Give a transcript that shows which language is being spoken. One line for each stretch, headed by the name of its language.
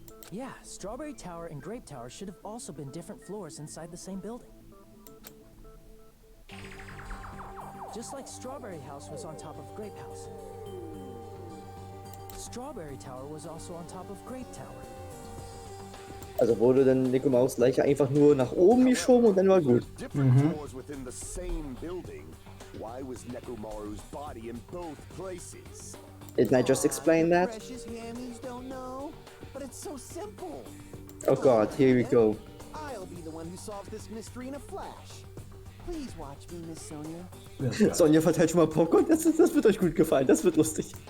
English: Yeah, Strawberry Tower and Grape Tower should have also been different floors inside the same building. Just like Strawberry House was on top of Grape House. Strawberry Tower was also on top of Grape Tower.
German: Also wurde dann Nekomaros Leiche einfach nur nach oben geschoben und dann war gut.
English: Different floors within the same building. Why was Nekomaru's body in both places? Didn't I just explain that? Precious hammies don't know, but it's so simple. Oh god, here we go. I'll be the one who solves this mystery in a flash. Please watch me, Miss Sonia.
German: Sonja verteilt schon mal Popcorn, das wird euch gut gefallen, das wird lustig.